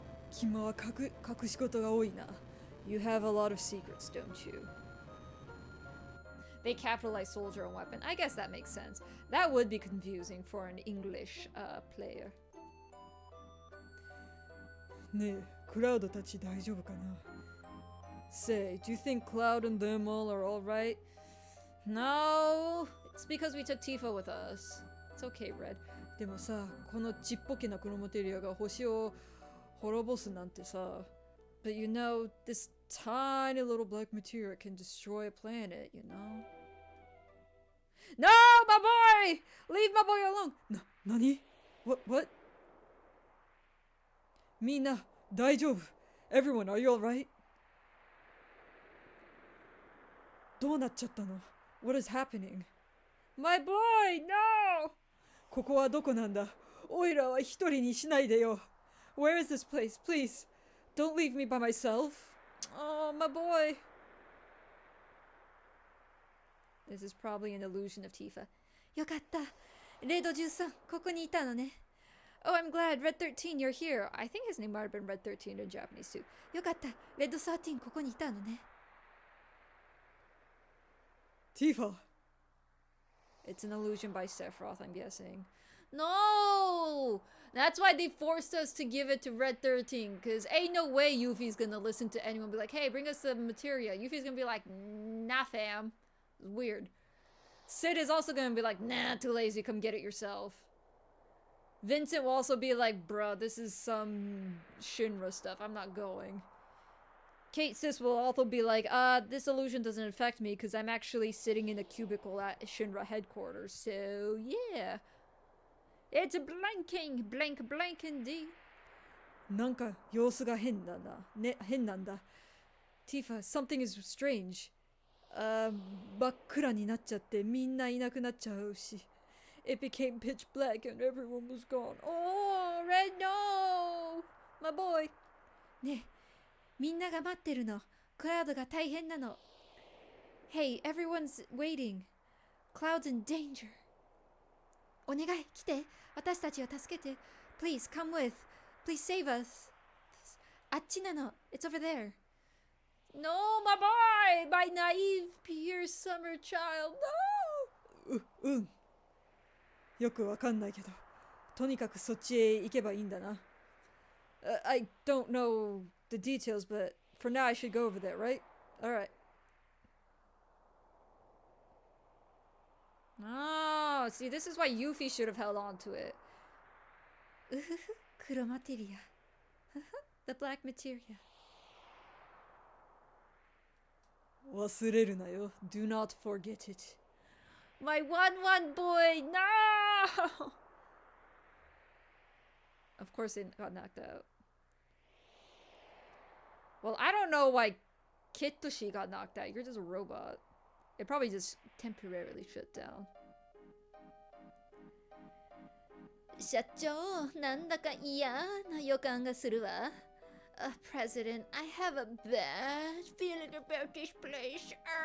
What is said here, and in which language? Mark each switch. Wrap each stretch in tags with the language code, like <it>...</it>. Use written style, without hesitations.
<ja>君は隠し事が多いな.</ja> <en>You have a lot of secrets, don't you? They capitalize soldier and weapon. I guess that makes sense. That would be confusing for an English player.</en> <ja>ねえ、クラウドたち大丈夫かな?</ja> <en>Say, do you think Cloud and them all are alright? No, it's because we took Tifa with us. It's okay, Red.</en> <ja>でもさ、このちっぽけなクロモテリアが星を滅ぼすなんてさ。</ja> <en>But you know, this tiny little black materia can destroy a planet, you know? No, my boy! Leave my boy alone! Nani? What?</en> <ja>みんな、大丈夫?</ja> <en>Everyone, are you alright?</en> <ja>どうなっちゃったの?</ja> <en>What is happening? My boy, no!</en> <ja>ここはどこなんだ? おいらは一人にしないでよ.</ja> <en>Where is this place? Please, don't leave me by myself. Oh, my boy. This is probably an illusion of Tifa.</en> <ja>よかった。レッド13、ここにいたのね.</ja> <en>Oh, I'm glad. Red 13, you're here. I think his name might have been Red 13 in Japanese too.</en> <ja>よかった。レッド13、ここにいたのね.</ja> <en>Tifa. It's an illusion by Sephiroth, I'm guessing. No! That's why they forced us to give it to Red 13, because ain't no way Yuffie's gonna listen to anyone be like, hey, bring us the materia. Yuffie's gonna be like, nah, fam. Weird. Sid is also gonna be like, nah, too lazy, come get it yourself. Vincent will also be like, bro, this is some Shinra stuff, I'm not going. Kate Sis will also be like, this illusion doesn't affect me because I'm actually sitting in a cubicle at Shinra headquarters, so yeah. It's blanking, blank, blank indeed.</en> <ja>なんか様子が変だな。ね、変なんだ。</ja> <en>Tifa, something is strange.</en> <ja>真っ暗になっちゃってみんないなくなっちゃうし。</ja> <en>It became pitch black and everyone was gone. Oh, Red, no! My boy.</en> <ja>ね、みんなが待ってるの。クラウドが大変なの。</ja> <en>Hey, everyone's waiting. Cloud's in danger.</en> <ja>お願い、来て。私たちを助けて。</ja> <en>Please, come with. Please save us.</en> <ja>あっちなの。</ja> <en>It's over there. No, my boy! My naive, pure summer child. No!</en> <ja>よくわかんないけど、とにかくそっちへ行けばいいんだな。</ja> <en>I don't know the details, but for now I should go over there, right? Alright. Oh, see, this is why Yuffie should have held on to it. Chromateria. The black materia.</en> <ja>忘れるなよ.</ja> <en>Do not forget it. My 1-1 boy, no! Of course they got knocked out. Well, I don't know why Kitoshi got knocked out. You're just a robot. It probably just temporarily shut down.</en> <ja>社長、なんだか嫌な予感がするわ。</ja> <en>President, I have a bad feeling about this place.</en>